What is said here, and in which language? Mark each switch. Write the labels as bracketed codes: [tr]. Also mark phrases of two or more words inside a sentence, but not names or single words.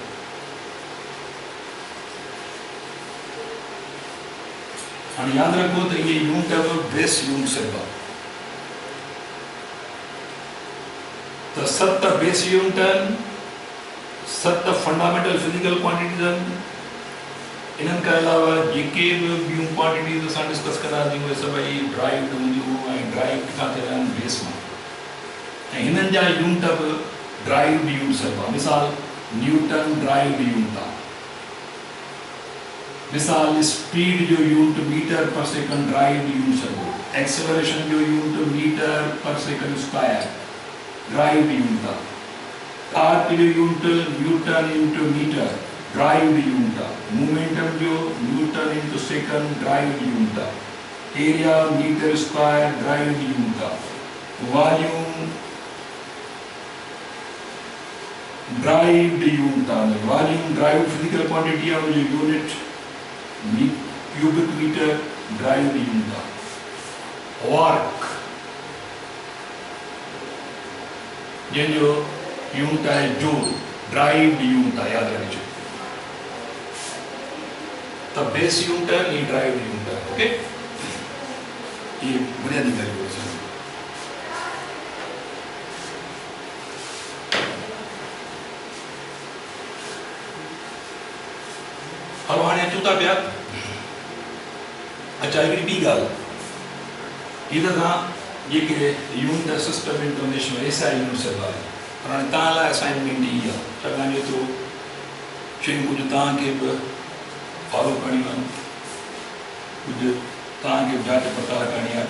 [sd] हाणे याद रखो तो ये यूनिट [en] base unit [sd] सब आहे. तो 7 [en] base unit [sd] आहिनि, 7 [en] fundamental physical quantities [sd] आहिनि. इन्हनि खां अलावा जेके बि ॿियूं क्वांटिटीज़ असां डिस्कस कंदासीं उहे सभई ड्राइव्ड हूंदियूं ऐं ड्राइव किथां थियल आहिनि? बेस मां. ऐं हिननि जा यूनिट बि [en] derived unit [sd] सभु आहे. मिसाल न्यूटन [en] derived unit [sd] आहे. मिसाल स्पीड जो यूनिट [en] meter per second derived unit [sd] सभु. एक्सेलरेशन जो यूनिट [en] meter per second square derived unit [sd] आहे. टार्क जो यूनिट [en] newton into meter derived unit [sd] आहे. मोमेंटम जो [en] newton into second derived unit [sd] आहे. [en] area meter square derived unit [sd] आहे. [en] volume derived unit [sd] आहे. [en] volume derived physical quantity [sd] आहे, उनजो यूनिट [en] cubic meter derived unit [sd] आहे. वर्क जंहिंजो यूनिट आहे जूल, [en] derived unit [sd] आहे, यादि रखिजो। त [en] base unit [sd] है, ये [en] derived unit [sd] है। ओके, ये बुनियादी ॻाल्हियूं आहिनि। हलो हाणे अचूं था पिया, अच्छा हिकिड़ी ॿी ॻाल्हि, हीअ त तव्हां जेके [en] unit system international SI unit cell [sd] आहे, पर हाणे तव्हां लाइ असाइनमेंट ई आहे, छाकाणि एतिरो शयूं कुझु तव्हांखे बि फॉलो करणियूं आहिनि, कुझु तव्हांखे बि जांच पड़ताल करणी आहे।